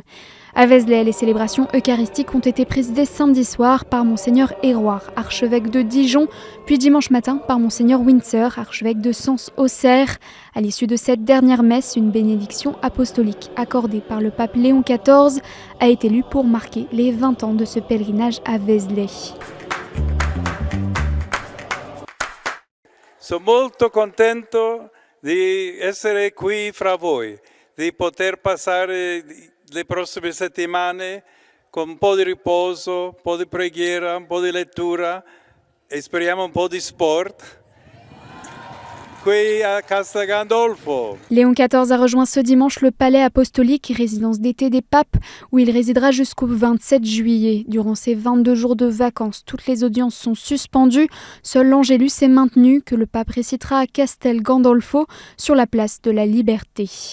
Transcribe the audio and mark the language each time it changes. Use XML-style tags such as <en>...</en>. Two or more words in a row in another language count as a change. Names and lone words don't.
<fr>À Vézelay, les célébrations eucharistiques ont été présidées samedi soir par Monseigneur Héroard, archevêque de Dijon, puis dimanche matin par Monseigneur Windsor, archevêque de Sens-Auxerre. À l'issue de cette dernière messe, une bénédiction apostolique accordée par le pape Léon XIV a été lue pour marquer les 20 ans de ce pèlerinage à Vézelay.</fr> <it>Sono molto contento di essere qui fra voi, di poter passare le prossime settimane con un po' di riposo, un po' di preghiera, un po' di lettura e speriamo un po' di sport. qui a Castel Gandolfo.</it> <fr>Léon XIV a rejoint ce dimanche le palais apostolique, résidence d'été des papes, où il résidera jusqu'au 27 juillet. Durant ces 22 jours de vacances, toutes les audiences sont suspendues. Seul l'Angélus est maintenu, que le pape récitera à Castel Gandolfo, sur la place de la Liberté.</fr>